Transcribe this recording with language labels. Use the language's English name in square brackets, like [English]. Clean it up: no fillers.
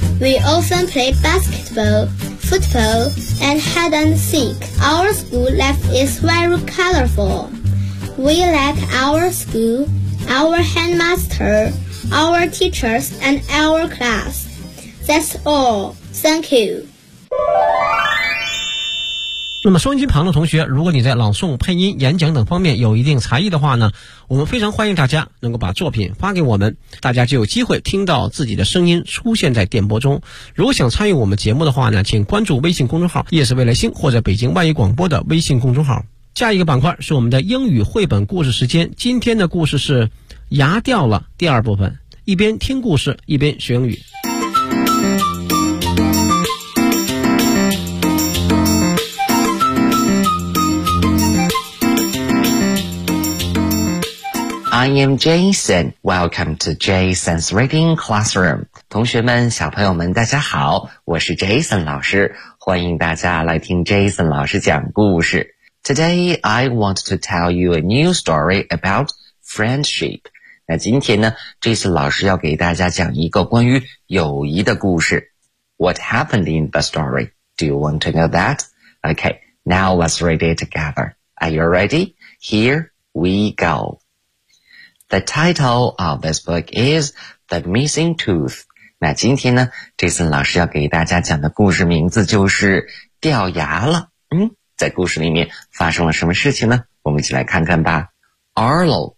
[English] We often play basketball, football, and hide and seek. Our school life is very colorful. We like our school, our headmaster, our teachers, and our class. That's all. Thank you. [Chinese] 那么收音机旁的同学，如果你在朗诵、配音、演讲等方面有一定才艺的话呢，我们非常欢迎大家能够把作品发给我们，大家就有机会听到自己的声音出现在电波中。如果想参与我们节目的话呢，请关注微信公众号夜是未来星或者北京万一广播的微信公众号。下一个板块是我们的英语绘本故事时间，今天的故事是牙掉了第二部分，一边听故事一边学英语。 [English] I am Jason. Welcome to Jason's Reading Classroom. [Chinese] 同学们，小朋友们，大家好，我是 Jason 老师，欢迎大家来听 Jason 老师讲故事。 [English] Today, I want to tell you a new story about friendship. [Chinese] 那今天呢 ,Jason 老师要给大家讲一个关于友谊的故事。 [English] What happened in the story? Do you want to know that? Okay, now let's read it together. Are you ready? Here we go. The title of this book is The Missing Tooth. [Chinese] 那今天呢 ,Jason 老师要给大家讲的故事名字就是掉牙了。嗯，在故事里面发生了什么事情呢？我们一起来看看吧。Arlo